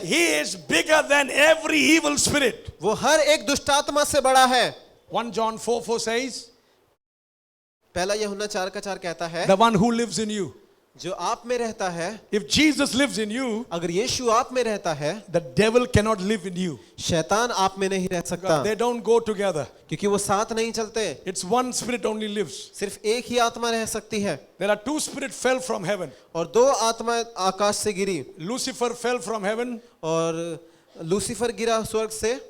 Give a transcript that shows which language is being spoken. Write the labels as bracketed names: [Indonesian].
[English] He is bigger than every evil spirit. [Hindi] वो हर एक दुष्ट आत्मा से बड़ा है। [English] 1 John 4:4 says, [Hindi] पहला यूहन्ना 4:4 कहता है, [English] the one who lives in you. [Hindi] जो आप में रहता है, [English] If Jesus lives in you, [Hindi] अगर यीशु आप में रहता है, [English] the devil cannot live in you. [Hindi] शैतान आप में नहीं रह सकता, [English] They don't go together. [Hindi] क्योंकि वो साथ नहीं चलते। [English] It's one spirit only lives. [Hindi] सिर्फ एक ही आत्मा रह सकती है। [English] There are 2 spirits fell from heaven. [Hindi] और 2 आत्मा आकाश से गिरी, [English] Lucifer fell from heaven [Hindi] और लूसीफर गिरा स्वर्ग से